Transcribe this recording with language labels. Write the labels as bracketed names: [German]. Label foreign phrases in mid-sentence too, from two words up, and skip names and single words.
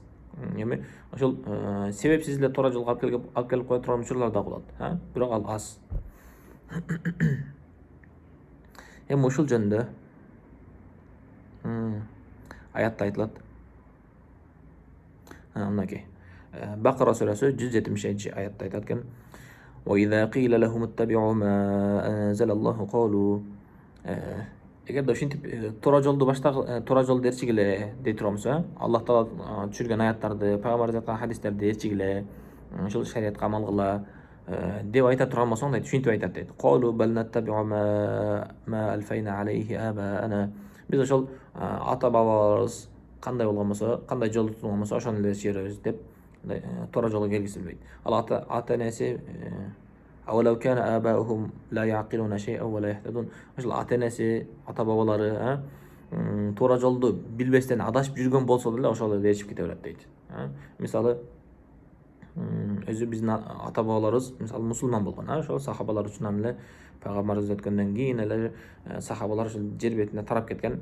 [Kyrgyz] Эми ошол себепсиз эле туура жолго алып келип кое турган учурлар да болот, бирок ал аз. Эми ушул жөнүндө аятта айтылат. Мынакей. Бакара сүрөсү 170-аятта айтат экен: [Arabic] "وإذا قيل لهم اتبعوا ما أنزل الله قالوا". [Kyrgyz] Эгерде ушинтип туура жолду туура жолду ээрчигиле дей турган болсо, Аллах Таала түшүргөн аяттарды, пайгамбар айткан хадистерди ээрчигиле, ушул шариятка амал кыла деп айта турган болсоң, дейт, ушинтип айтат дейт. [Arabic] "قالوا بل نتبع ما ألفينا عليه آباءنا". [Kyrgyz] Биз ошол ата бабаларыбыз кандай болгон болсо, кандай жол тутулган болсо, ошону эле ээрчи беребиз деп туура жолго келгиси келбейт. Ал ата энеси [Arabic] "أولو كان آباؤهم لا يعقلون شيئا ولا يهتدون". [Kyrgyz] Ошол ата энеси, ата бабалары туура жолду билбестен адашып жүргөн болсо деле ошол эле ээрчип кете берет дейт. Мисалы, өзү биздин ата бабаларыбыз мисалы мусулман болгон, ошол сахабалар үчүнөн эле пайгамбарыбыз өткөндөн кийин эле сахабалар ушул жер бетине тарап кеткен.